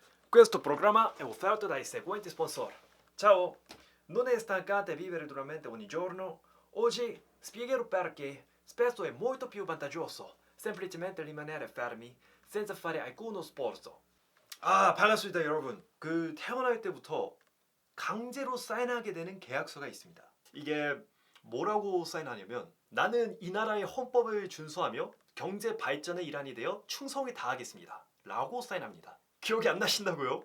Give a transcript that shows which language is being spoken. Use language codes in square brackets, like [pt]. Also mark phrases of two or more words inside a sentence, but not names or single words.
[it] Questo programma è offerto dai seguenti sponsor. Ciao! Non è stancante vivere duramente ogni giorno? Oggi spiegherò perché spesso è molto più vantaggioso semplicemente rimanere fermi senza fare alcuno sforzo. [ko] 반갑습니다, 여러분. 태어날 때부터 강제로 사인하게 되는 계약서가 있습니다. 이게 뭐라고 사인하냐면 나는 이 나라의 헌법을 준수하며 경제 발전의 일환이 되어 충성을 다하겠습니다. 라고 사인합니다. 기억이 안 나신다고요?